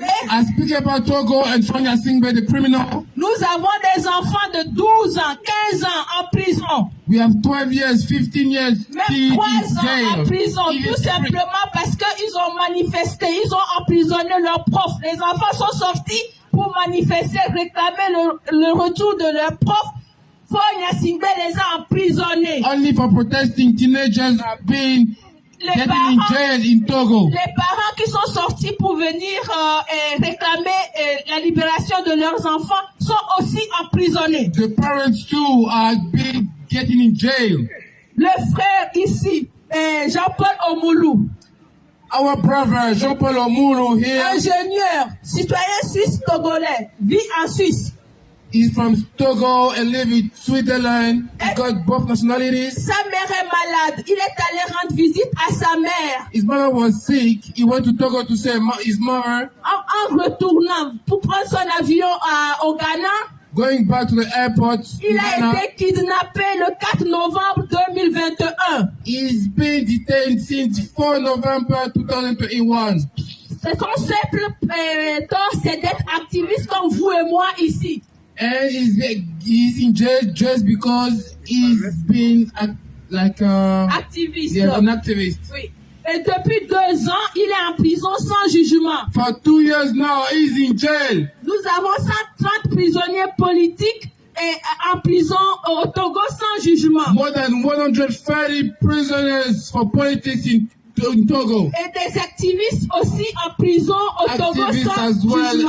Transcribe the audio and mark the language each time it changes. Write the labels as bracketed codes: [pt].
[en] I speak about Togo and Sonia Singbe, the criminal. [fr] Nous avons des enfants de 12 ans, 15 ans en prison. [en] We have 12 years, 15 years, [fr] Même 3 ans en prison, tout simplement parce qu'ils ont manifesté, ils ont emprisonné leurs profs. Les enfants sont sortis pour manifester, réclamer le retour de leurs profs. Fonya Singbe les a emprisonnés. [en] Only for protesting, teenagers are being getting in jail in Togo. [fr] Les parents qui sont sortis pour venir réclamer la libération de leurs enfants sont aussi emprisonnés. [en] The parents too are being getting in jail. [fr] Le frère ici, Jean-Paul Omoulou. [en] Our brother Jean-Paul Omoulou here. [fr] Ingénieur, citoyen suisse togolais, vit en Suisse. [en] He's from Togo and live in Switzerland. He got both nationalities. [fr] Sa mère est malade. Il est allé rendre visite à sa mère. [en] His mother was sick. He went to Togo to see his mother. [fr] En retournant pour prendre son avion au Ghana, [en] going back to the airport, [fr] il a été kidnappé le 4 novembre 2021. [en] He's been detained since 4 November 2021. [fr] C'est son simple tort, c'est d'être activiste comme vous et moi ici. [en] And he's in jail just because he's been [fr] activiste. [en] Yeah, an activist. [fr] Oui. Et depuis 2 ans, il est en prison sans jugement. [en] For 2 years now, he's in jail. [fr] Nous avons 130 prisonniers politiques en prison au Togo sans jugement. [en] More than 130 prisoners for politics in Togo. [fr] Et des activistes aussi en prison au Togo sans jugement.